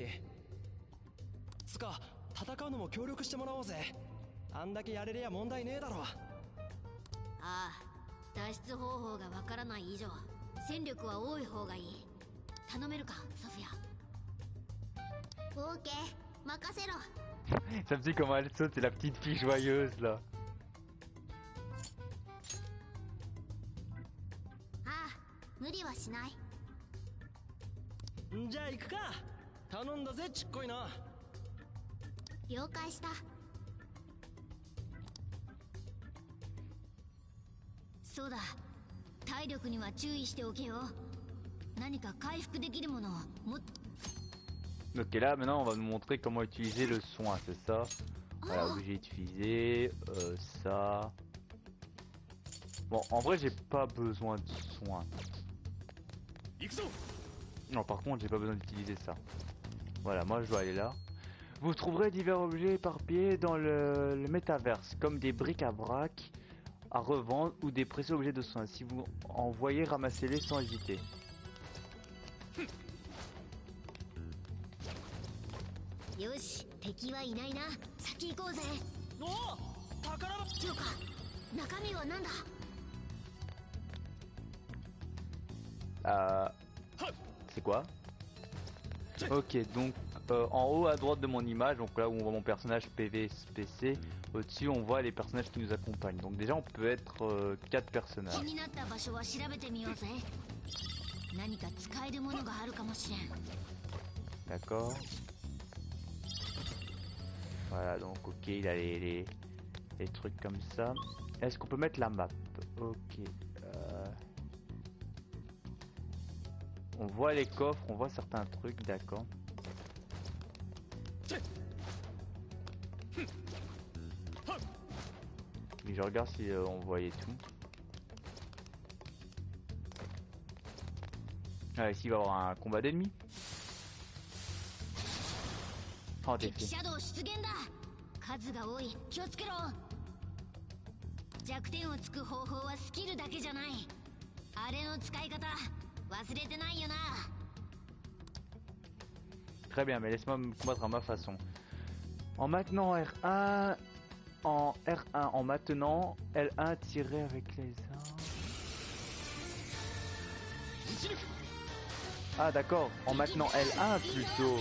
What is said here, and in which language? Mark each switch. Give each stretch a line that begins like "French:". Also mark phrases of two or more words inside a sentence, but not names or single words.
Japanese: つか戦うのも協力してもらおうぜ。あんだけやれりゃ問題ねえだろ。ああ、脱出方法がわからない以上戦力は多い方がいい。頼めるかソフィア。オーケー、任せろ。
French: Ça me dit comment elle saute, c'est la petite fille joyeuse là.
Japanese: ああ、無理はしない。じゃあ行くか。頼んだぜちっこいな。了解した。そうだ、体力には注意しておけよ。何か回復できるものをも。
French: Ok, là maintenant on va nous montrer comment utiliser le soin, c'est ça. Voilà, obligé d'utiliser ça. Bon, en vrai j'ai pas besoin de soin. Non, par contre j'ai pas besoin d'utiliser ça. Voilà, moi je dois aller là. Vous trouverez divers objets éparpillés dans le métaverse, comme des bric-à-brac à revendre ou des précieux objets de soins. Si vous en voyez, ramassez-les sans hésiter.
Japanese: よし、敵はいないな。先行こうぜ。おお、宝箱。そうか。中身はなんだ。
French: C'est quoi? Ok, donc en haut à droite de mon image, donc là où on voit mon personnage PVSPC, au-dessus on voit les personnages qui nous accompagnent. Donc déjà on peut être 4 personnages.
Japanese: 気になった場所は調べてみようぜ。何か使えるものがあるかもしれん。
French: D'accord. Voilà, donc ok, il a des trucs comme ça. Est-ce qu'on peut mettre la map? Ok. On voit les coffres, on voit certains trucs, d'accord. Et je regarde si on voyait tout. Ah, ici il va y avoir un combat d'ennemis. Oh, t'es fait.
Japanese: 数が多い。気をつけろ。弱点をつく方法はスキルだけじゃない。あれの使い方忘れてないよな。
French: Très bien, mais laisse-moi me combattre à ma façon. En maintenant R1, en R1, en maintenant L1 tirer avec les armes. Ah d'accord, en maintenant L1 plutôt.